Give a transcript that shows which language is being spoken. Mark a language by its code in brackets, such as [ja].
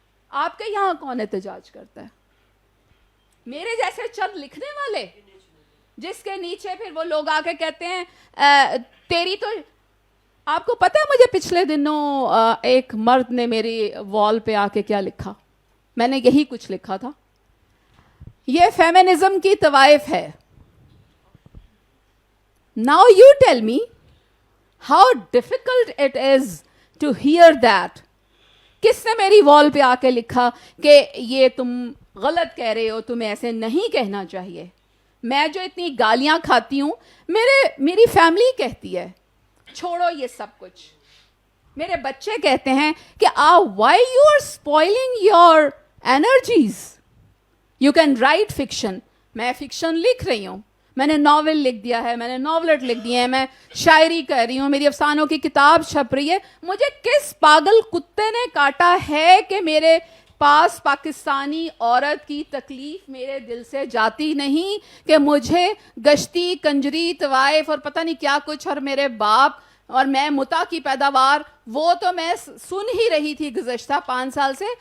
[ur] آپ کے یہاں کون احتجاج کرتا ہے؟ میرے جیسے چند لکھنے والے, جس کے نیچے پھر وہ لوگ آ کے کہتے ہیں تیری تو. آپ کو پتہ ہے مجھے پچھلے دنوں ایک مرد نے میری وال پہ آ کے کیا لکھا؟ میں نے یہی کچھ لکھا تھا, یہ فیمنزم کی طوائف ہے. [en] Now you tell me how difficult it is to hear that. [ur] کس نے میری وال پہ آ کے لکھا کہ یہ تم غلط کہہ رہے ہو, تمہیں ایسے نہیں کہنا چاہیے. میں جو اتنی گالیاں کھاتی ہوں, میری فیملی کہتی ہے چھوڑو یہ سب کچھ. میرے بچے کہتے ہیں کہ [en] why you are spoiling your energies? You can write fiction. [ur] میں فکشن لکھ رہی ہوں, میں نے ناول لکھ دیا ہے, میں نے ناولٹ لکھ دی ہے, میں شاعری کر رہی ہوں, میری افسانوں کی کتاب چھپ رہی ہے. مجھے کس پاگل کتے نے کاٹا ہے کہ میرے پاس پاکستانی عورت کی تکلیف میرے دل سے جاتی نہیں, کہ مجھے گشتی کنجری طوائف اور پتہ نہیں کیا کچھ, اور میرے باپ اور میں متا کی پیداوار, وہ تو میں سن ہی رہی تھی گزشتہ 5 سال سے.